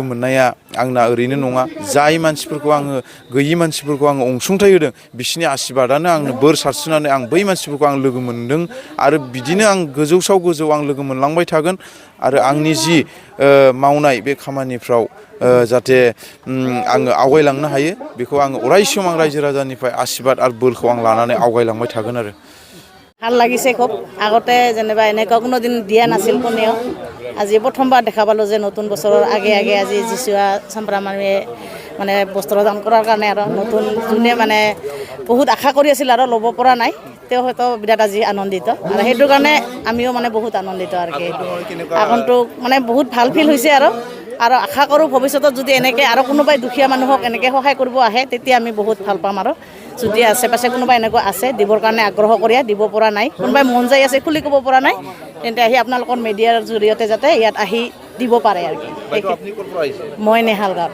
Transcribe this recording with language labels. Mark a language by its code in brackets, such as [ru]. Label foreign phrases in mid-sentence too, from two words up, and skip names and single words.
[brx] मोननाया आंना ओरैनो नङा जाय मानसिफोरखौ आङो गैयि मानसिफोरखौ आङो अनसुंथाइ होदों बिसोरनि आशीर्बादानो आंनो बोर सारस्रिनानै आं बै मानसिफोरखौ आं लोगो मोनदों आरो बिदिनो आं गोजौसाव गोजौ आं लोगो मोनलांबाय थागोन आरो आंनि जि मावनाय बे खामानिफ्राव जाहाथे आङो आवगायलांनो हायो बेखौ आङो अरायसम आं रायजो राजानिफ्राय आशीर्बाद आरो बोरखौ आं लानानै आवगायलांबाय थागोन आरो [as] ভাল লাগিছে খুব আগতে যেনিবা এনেকুৱা কোনোদিন দিয়া নাছিল কোনেও আজি প্ৰথমবাৰ দেখা পালোঁ যে নতুন বছৰৰ আগে আগে আজি যিচুৱা চাম্প্ৰামাৰীয়ে মানে বস্ত্ৰদান কৰাৰ কাৰণে আৰু নতুন যোনে মানে বহুত আশা কৰি আছিল আৰু ল'ব পৰা নাই তেওঁ হয়তো বিৰাট আজি আনন্দিত আৰু সেইটো কাৰণে আমিও মানে বহুত আনন্দিত আৰু কি আগন্তুক মানে বহুত ভাল ফিল হৈছে আৰু আশা কৰোঁ ভৱিষ্যতত যদি এনেকৈ আৰু কোনোবাই দুখীয়া মানুহক এনেকৈ সহায় কৰিব আহে তেতিয়া আমি বহুত ভাল পাম আৰু যদি আশে পাশে কোনোবা এনেকুৱা আছে দিবৰ কাৰণে আগ্ৰহ কৰি দিব পৰা নাই কোনোবাই মন যাই আছে খুলি ক'ব পৰা নাই তেন্তে আহি আপোনালোকৰ মিডিয়াৰ জৰিয়তে যাতে ইয়াত আহি দিব পাৰে আৰু কি মই নেহাল গাঁও